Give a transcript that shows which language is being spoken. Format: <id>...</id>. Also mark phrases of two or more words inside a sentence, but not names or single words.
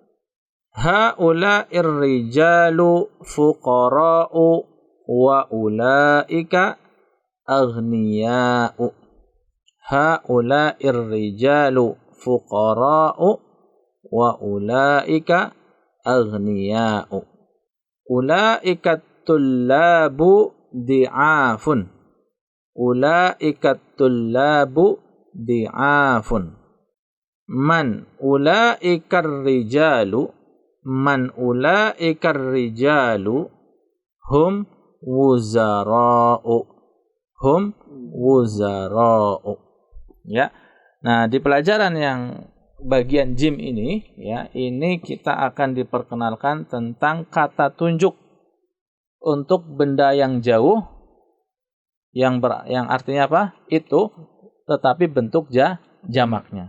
<ar>هؤلاء الرجال فقراء وأولئك أغنياء. هؤلاء الرجال فقراء وأولئك أغنياء. أولئك الطلاب ضعاف. أولئك الطلاب ضعاف. من أولئك الرجال. من أولئك الرجال. هم وزراء. هم وزراء. Ya.</ar> <id>Nah, di pelajaran yang bagian jim ini, ya, ini kita akan diperkenalkan tentang kata tunjuk untuk benda yang jauh, yang artinya apa? Itu, tetapi bentuk jamaknya.</id>